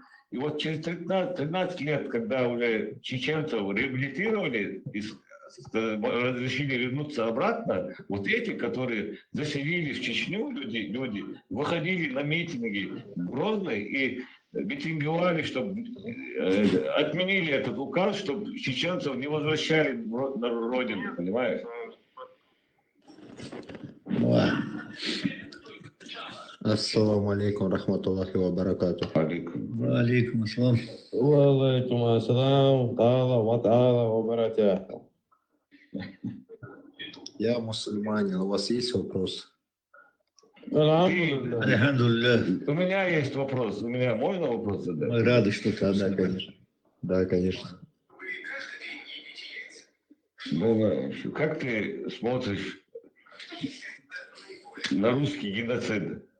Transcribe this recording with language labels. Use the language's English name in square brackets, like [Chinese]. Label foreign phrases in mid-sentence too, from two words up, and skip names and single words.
[Russian] И вот через 13 лет, когда уже чеченцев реабилитировали, разрешили вернуться обратно, вот эти, которые заселили в Чечню, люди выходили на митинги в Грозный и митинговали, чтобы отменили этот указ, чтобы чеченцев не возвращали на родину, понимаешь? [Arabic] السلام عليكم رحمة الله وبركاته. عليكم السلام. وعليكم السلام, تعالى وتعالى وبركاته. [Russian] Я мусульманин, у вас есть вопрос? Альхамдулилля. У меня есть вопрос. У меня можно вопрос задать? Мы рады, что ты Да, конечно. Да, конечно. Как ты смотришь на русский геноцид?